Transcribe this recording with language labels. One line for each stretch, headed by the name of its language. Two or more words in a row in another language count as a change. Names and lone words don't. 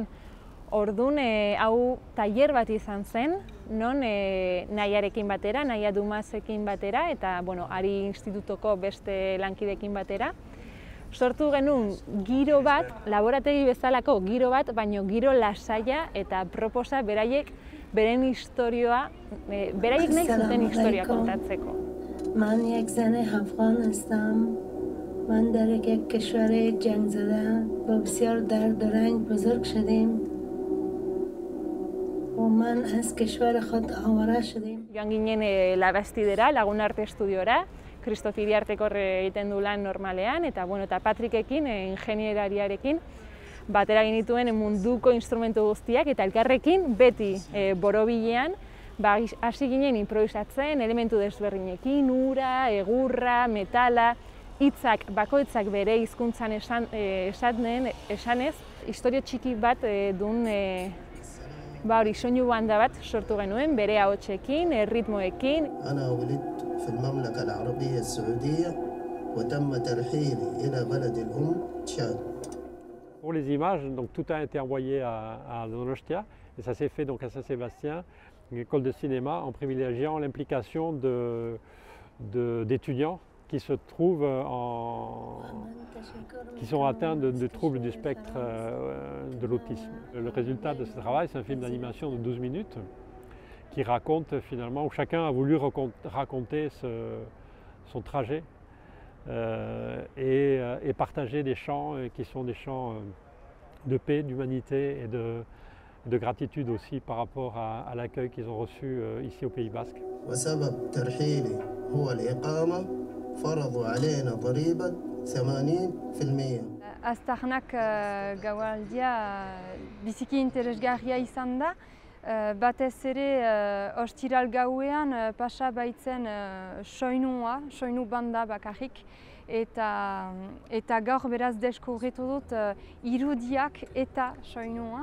Basque: Orduan, hau tailer bat izan zen, non Nahiarekin batera, Nahia Dumazekin batera eta Ari Institutoko beste lankidekin batera. Sortu genuen giro bat, laborategi bezalako giro bat, baino giro lasaia eta proposa beraiek beren historioa, beraiek nahi zuten historia kontatzeko.
Persian: من یک زن افغان هستم. من در یک کشور جنگ زده با بسیار درد و رنج بزرگ شدیم و من از کشور خود آواره شدیم.
Basque: Joan ginen Labastidera, Lagunarte estudiora, Kristof Iriartekor egiten du lan normalean, eta Patrikekin, ingenieriarekin, batera genituen munduko instrumentu guztiak, eta elkarrekin beti borobilean, hasi ginen improvisatzen, elementu desberdinekin, ura, egurra, metala, hitzak, bakoitzak bere hizkuntzan esanez, historio txiki bat duen soinu banda bat sortu genuen, bere ahotsekin, ritmoekin.
Arabic: أنا ولدت في المملكة العربية السعودية وتم ترحيلي إلى بلد الأم تشاد.
French: Pour les images, donc, tout a été envoyé à Donostia et ça s'est fait donc à Saint-Sébastien, une école de cinéma, en privilégiant l'implication d'étudiants qui se trouvent qui sont atteints de troubles du spectre de l'autisme. Le résultat de ce travail, c'est un film d'animation de 12 minutes qui raconte finalement, où chacun a voulu raconter son trajet et partager des chants qui sont des chants de paix, d'humanité et de gratitude aussi par rapport à l'accueil qu'ils ont reçu ici au Pays Basque.
Arabic: فرضوا علينا ضريبة 80%.
Basque: Aztarnak gaualdia biziki interesgarria izan da. Batez ere ostiral gauean pasa baitzen soinu banda bakarrik. Eta gaur beraz deskubritu dut irudiak eta soinua.